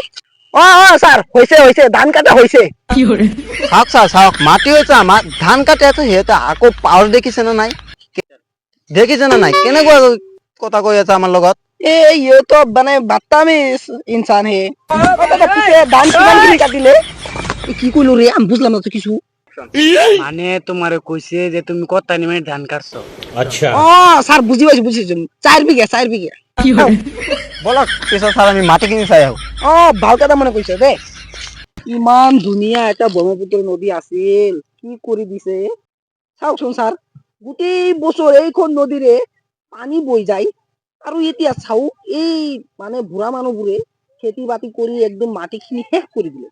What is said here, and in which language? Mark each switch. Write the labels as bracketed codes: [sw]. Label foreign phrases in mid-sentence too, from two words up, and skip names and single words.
[as] স্যার, হৈছে হৈছে, ধান কাটা হৈছে। চাওক চাওক চাওক, মাটি হৈছে আমাৰ, ধান কাটি আছে সিহঁতে, আকৌ পাৱাৰ দেখিছে না নাই? দেখিছে না নাই কেনেকুৱা কথা কৈ আছে আমাৰ লগত? [hi] ये तो মানে बदतमीज़ इंसान है। [as] দাদা, পিছে ধান কিমানখিনি কাটিলে? [bn] কি কইলো রে, আমি বুঝলাম না তো কিছু। মানে তোমারে কইছে যে তুমি কত নিমে ধান কাটছো। [hi] अच्छा [as] স্যার বুঝি পাইছি বুঝি, 4 বিঘা 4 বিঘা। বলক পিছত স্যার আমি মাটি কিনি চাই আহো। ভাল কথা মনে কৈছে দে। ইমান ধুনীয়া এটা ব্ৰহ্মপুত্ৰ নদী আছিল, কি কৰি দিছে। চাওকচোন স্যার, গোটেই বছৰ এইখন নদীৰে পানী বৈ যায়, আৰু এতিয়া চাওক এই মানে বুঢ়া মানুহবোৰে খেতি বাতি কৰি একদম মাটিখিনি শেষ কৰি দিলে।